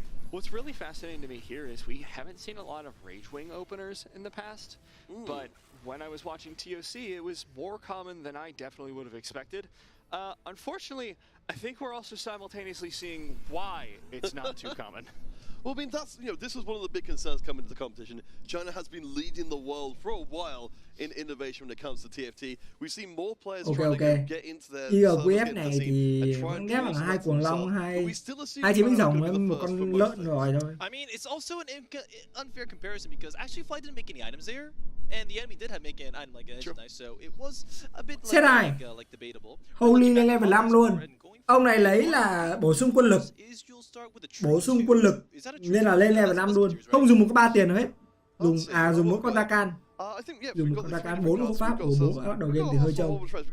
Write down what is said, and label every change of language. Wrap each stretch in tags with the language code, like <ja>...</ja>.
<en>What's really fascinating to me here is we haven't seen a lot of Rage Wing openers in the past, but when I was watching TOC, it was more common than I definitely would have expected. Unfortunately, I think we're also simultaneously seeing why it's not too common. Well, I mean, this was one of the big concerns coming to the competition. China has been leading the world for a while in innovation when it comes to TFT. We've seen more players trying to get into their</en> <vi>IGQF này thì vẫn ghép là 2 cuồng long, 2 chiến binh rồng với một con lợn rồi thôi.</vi> <en>I mean, it's also an unfair comparison because actually Fly didn't make any items there. And the enemy did have make an item like an edge knife, so it was a bit like debatable.</en> <vi>Holy lên level 5 luôn. Ông này lấy là bổ sung quân lực. Nên là lên level 5 luôn. Không dùng một cái 3 tiền nào hết. Dùng mỗi con Rakan. Dùng một con Rakan 4 hút pháp của bố bắt đầu game thì hơi trâu.</vi>